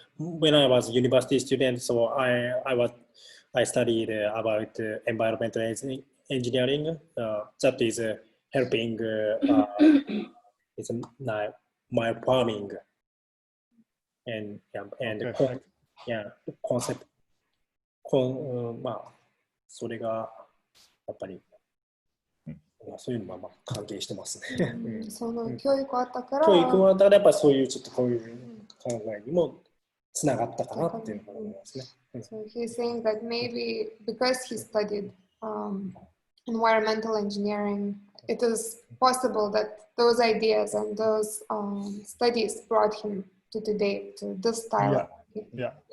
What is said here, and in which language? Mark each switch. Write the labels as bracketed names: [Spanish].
[English] When I was a university student, so I studied about environmental engineering. That is helping it's my farming and Okay. [Japanese] コンセプトまあそれがやっぱりそういうのも関係してますね。その教育あったから。教育はだからやっぱそういうちょっとこういう考えにもつながったかなっていうのが思いますね。 [English] So he's saying that maybe because he studied environmental engineering, it is possible that those ideas and those studies brought him to today, to this style. Yeah.